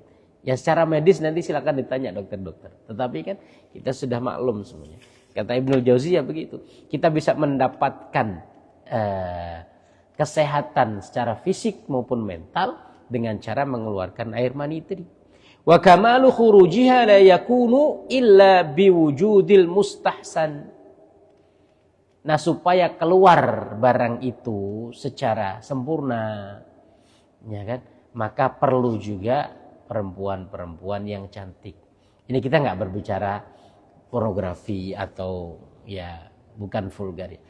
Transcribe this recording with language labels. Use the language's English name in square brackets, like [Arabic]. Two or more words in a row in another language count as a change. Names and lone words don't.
[Indonesian] Ya secara medis nanti silakan ditanya dokter-dokter. Tetapi kan kita sudah maklum semuanya. Kata Ibnul Jauziyah begitu. Kita bisa mendapatkan kesehatan secara fisik maupun mental dengan cara mengeluarkan air mani tadi. [Arabic] وكمال خروجها لا يكون إلا بوجود المستحسن. [Indonesian] Nah, supaya keluar barang itu secara sempurna, ya kan? Maka perlu juga perempuan-perempuan yang cantik. Ini kita nggak berbicara pornografi atau ya bukan vulgar ya.